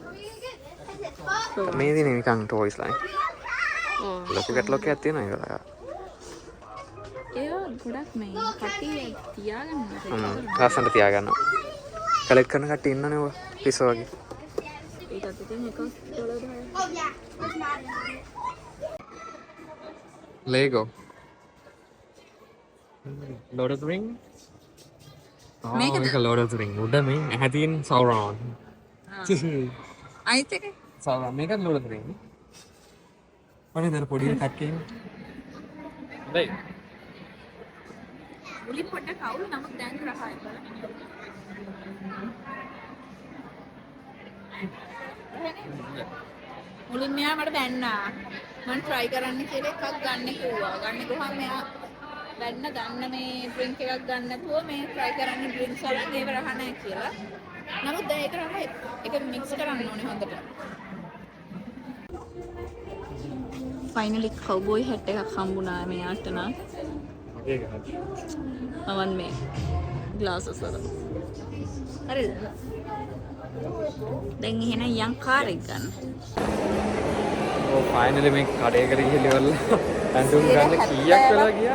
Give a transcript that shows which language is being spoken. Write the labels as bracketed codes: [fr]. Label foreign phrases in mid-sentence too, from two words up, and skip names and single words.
[si] මේ දිනේ නිකන් [en] toys line. [si] ලොකු කැටලොග් එකක් තියෙනවා ඒක. ඒවා ගොඩක් මේ කට්ටිය තියාගන්න. ලස්සනට තියාගන්න. කලෙක්ට් කරන කට්ටිය ඉන්නනේ ඔය පිස්සෝ වගේ. ඒකත් ඉතින් $1. Lego. Lord of the Ring. මේක Lord of the Ring. උඩ මේ ඇහැ තියෙන Sauron. අයිත් එක Sauron මේක Lord of the Ring. අනේ දර පොඩි එකක් කියන්නේ. හොඳයි. මුලින් පොඩ්ඩක් අවුල් නමුත් දැන් රහයි බලන්න. මුලින් මෙයා මට බැන්නා. මම try කරන්න කියලා එකක් ගන්න කිව්වා. ගන්න ගියාම මෙයා බැන්න ගන්න මේ drink එකක් ගන්න නැතුව මේ try කරන්න drinks වලින් ඒව රහ නැහැ කියලා. නමුත් දැන් ඒක රහ ඒක mix කරන්න ඕනේ හොඳට. [en] finally cowboy hat [si] එකක් හම්බුණා මෙයාට නම්. ඒක හරි. මමන් මේ glasses වල. හරිද? දැන් එහෙනම් යන් කාර් එක ගන්න. ඔව් ෆයිනලි මේ කඩේකට ගිහලා ඇඳුම් ගන්න කීයක් වෙලා ගියාද?